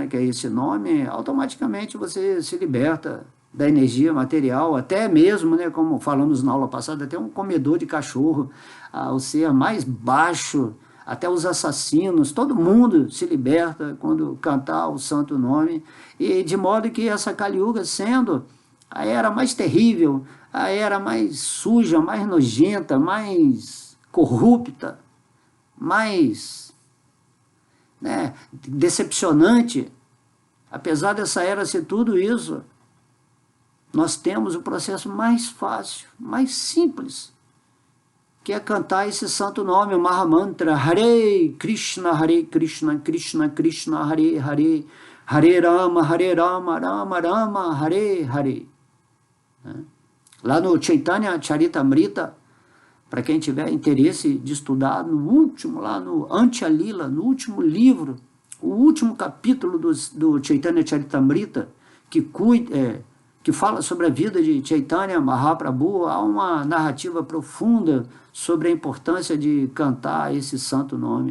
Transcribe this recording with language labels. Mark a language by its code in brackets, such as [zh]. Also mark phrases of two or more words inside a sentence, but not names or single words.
[pt] Que é esse nome, automaticamente você se liberta da energia material, até mesmo, né, como falamos na aula passada, até um comedor de cachorro, o ser mais baixo, até os assassinos, todo mundo se liberta quando cantar o santo nome, e de modo que essa Kali Yuga, sendo a era mais terrível, a era mais suja, mais nojenta, mais corrupta, mais, né, decepcionante, apesar dessa era ser tudo isso, nós temos o processo mais fácil, mais simples, que é cantar esse santo nome, o Mahamantra, [sa] Hare Krishna, Krishna Krishna, Hare Hare, Hare Rama, Rama Rama, Hare Hare. [pt] Lá no Chaitanya Charitamrita, para quem tiver interesse de estudar, no último, lá no Antya Lila, no último livro, o último capítulo do Chaitanya Charitamrita, que fala sobre a vida de Chaitanya Mahaprabhu, há uma narrativa profunda sobre a importância de cantar esse santo nome.